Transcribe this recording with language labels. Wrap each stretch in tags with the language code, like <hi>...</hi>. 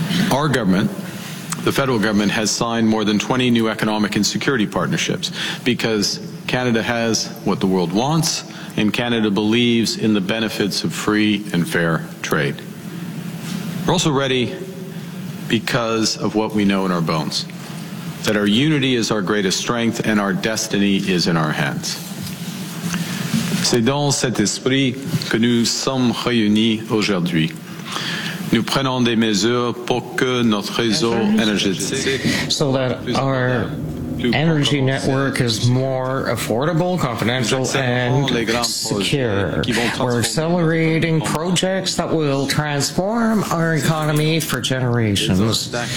<en>Our government, the federal government, has signed more than 20 new economic and security partnerships because Canada has what the world wants and Canada believes in the benefits of free and fair trade. We're also ready because of what we know in our bones, that our unity is our greatest strength and our destiny is in our hands.</en> <fr>C'est dans cet esprit que nous sommes réunis aujourd'hui. Nous prenons des mesures pour que notre réseau énergétique,</fr> <en>so that our energy network is more affordable, confidential, and secure. We're accelerating projects that will transform our economy for generations.</en>